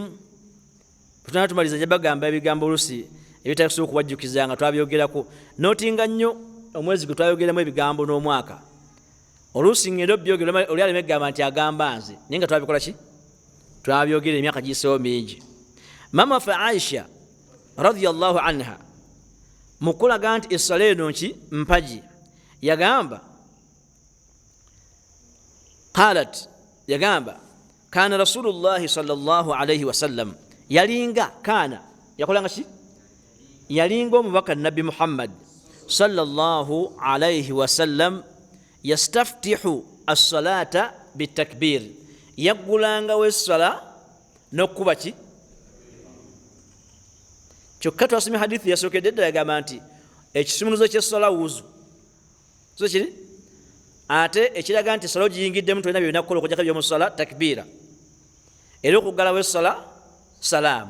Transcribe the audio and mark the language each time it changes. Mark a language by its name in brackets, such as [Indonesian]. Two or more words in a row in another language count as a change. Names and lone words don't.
[Ganda] Tutana tumaliza nja bagamba ebigambo olusi ebitasobola okubajjukiza nga twabyogerako, nootinga nnyo omwezi gwe twayogeramu ebigambo n'omwaka oluusi ngenda obyogera oli aleme egamba nti agamba nze, naye nga twabikola ki? Twabyogera emyaka giyiseewo mingi. Mama waffe Aisha [Arabic] رضي الله عنها [Ganda] mukulaga nti essala eno nki mpaji, yagamba qalat, yagamba [Arabic] كان رسول الله صلى الله عليه وسلم, [Ganda] yalinga kana yakolanga ki? Yalinga omubaka nabbi Muhammad [Arabic] صلى الله عليه وسلم يستفتح الصلاة بالتكبير, [Ganda] yaggulangawo essala n'okuba ki? Kyokka twasomye hadithi yasookedde ddala yagamba nti ekisumuluzo ky'essala wuzu so kiri, ate ekiraga nti essala ogiyingiddemu tolina byonna kukola okujjako by'omu ssala takbiira, era okuggalawo essala salaamu.